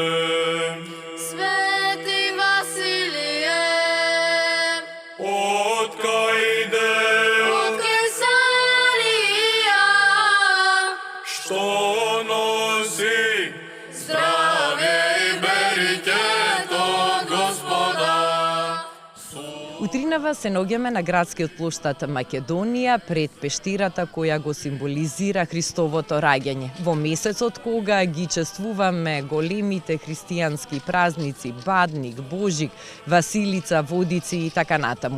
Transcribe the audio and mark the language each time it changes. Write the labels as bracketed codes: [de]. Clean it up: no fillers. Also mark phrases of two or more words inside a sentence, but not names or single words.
[mk] Свети Василије, Од кај иде? од Кесарија, Што носи? здравје и берекет од Господа. Утринава се наоѓаме на градскиот плоштад Македонија пред пештирата која го символизира Христовото раѓање. Во месецот кога ги чествуваме големите христијански празници Бадник, Божик, Василица, Водици и така натаму.